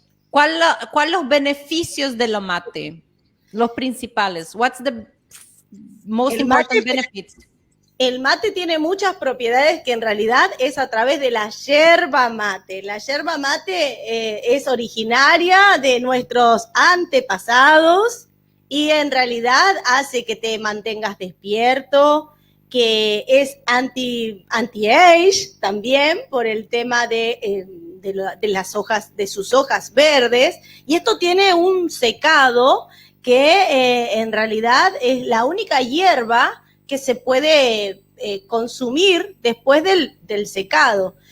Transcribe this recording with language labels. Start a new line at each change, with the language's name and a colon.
Spanish: ¿Cuál los beneficios de la mate? Los principales.
English: What's the most important benefits?
Spanish: El mate tiene muchas propiedades que en realidad es a través de la yerba mate. La yerba mate es originaria de nuestros antepasados y en realidad hace que te mantengas despierto, que es anti-age también por el tema de las hojas, de sus hojas verdes, y esto tiene un secado que en realidad es la única hierba que se puede consumir después del secado.